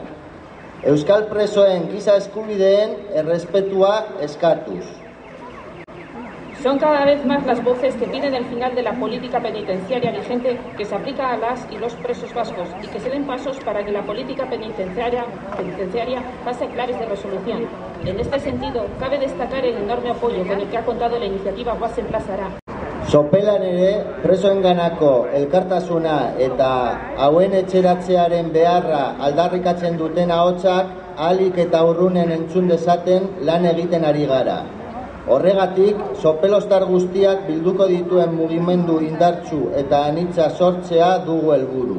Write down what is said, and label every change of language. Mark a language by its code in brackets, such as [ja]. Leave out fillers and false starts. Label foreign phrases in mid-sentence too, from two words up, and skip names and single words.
[eu] Euskal presoen giza eskubideen errespetua eskatuz. [es] Son cada vez más las voces que piden el final de la política penitenciaria vigente que se aplica a las y los presos vascos y que se den pasos para que la política penitenciaria pase a claves de resolución. En este sentido, cabe destacar el enorme apoyo con el que ha contado la iniciativa Goazen plazara. [eu] Sopelan ere, presoenganako elkartasuna eta hauen etxeratzearen beharra aldarrikatzen duten ahotsak ahalik eta urrunen entzun dezaten lan egiten ari gara. Horregatik, sopelostar guztiak bilduko dituen mugimendu indartsu eta anitza sortzea dugu helburu.